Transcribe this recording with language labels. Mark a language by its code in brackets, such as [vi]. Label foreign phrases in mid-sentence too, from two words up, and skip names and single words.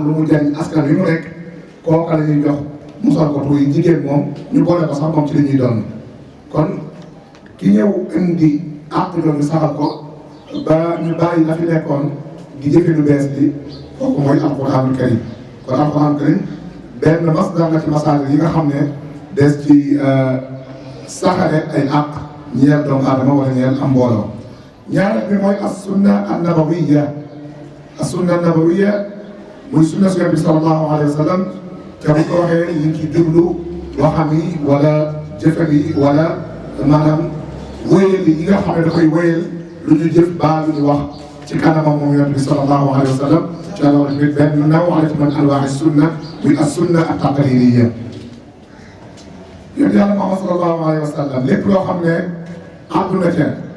[wo] lu mu jariñ askan wi mu nekk kooka la ñuy jox mosal ko tuuti jigéen moom ñu boole ko sax moom ci li ñuy doon kon ki ñëw indi àq doon saxal ko ba ñu bàyyi la fi nekkoon di jëfe lu bees bi kooku mooy [ar] القرآن الكريم [wo] kon [ar] القرآن الكريم [wo] benn masdar la ci masaal yi nga xam ne des ci saxale ay àq ñeel doomu aadama wala ñeel am mbooloo ñaareel bi mooy [ar] السنة النبوية السنة النبوية [wo] muy sunna su Yonent bi [ar] صلى الله عليه و [wo] sallam te bu ko waxee ñu ngi ciy jublu waxam yi wala jëfam yi wala maanaam wéyal yi nga xam ne dafay wéyal lu ñu jëf baa lu ñu wax ci kanamam moom Yonent bi [ar] صلى الله عليه وسلم [wo] ci la wax tamit benn naw ala ci [ar] من أنواع السنة [wo] muy [ar] السنة التقريرية [wo] Yonent Yàlla Muhammad [ar] صلى الله عليه وسلم [wo] lépp loo xam ne àdduna ca